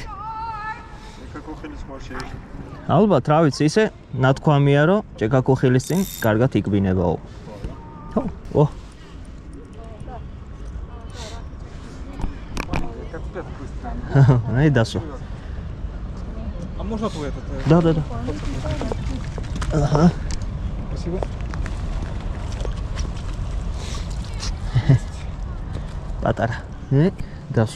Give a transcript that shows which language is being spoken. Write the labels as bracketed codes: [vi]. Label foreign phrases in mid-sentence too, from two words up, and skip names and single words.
[ka] ჭექა-ქოხილის მარში. ალბათ, რა ვიცი, ისე ნათქვამია, რომ ჭექა-ქოხილის წინ კარგად იკბინებაო. ხო. აი დასო. [ru] А можно твой этот? Да. Ага. Спасибо. [ka] პატარა. დასვა.